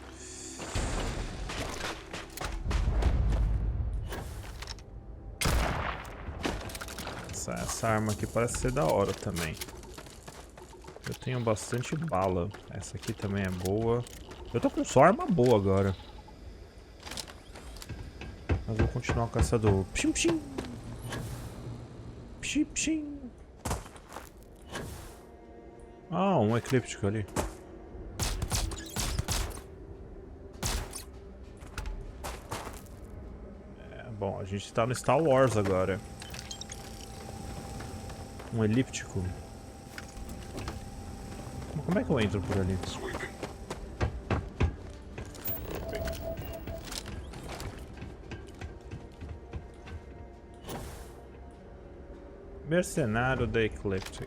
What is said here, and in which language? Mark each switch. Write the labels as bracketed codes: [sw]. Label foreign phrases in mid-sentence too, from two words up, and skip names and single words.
[pt] Essa arma aqui parece ser da hora também. Eu tenho bastante bala. Essa aqui também é boa. Eu tô com só arma boa agora. Mas vou continuar com essa do pshim pshim. Pshim pshim. Ah, um eclíptico ali. Bom, a gente tá no Star Wars agora. Um elíptico. Como é que eu entro por ali? Mercenário da Ecliptic.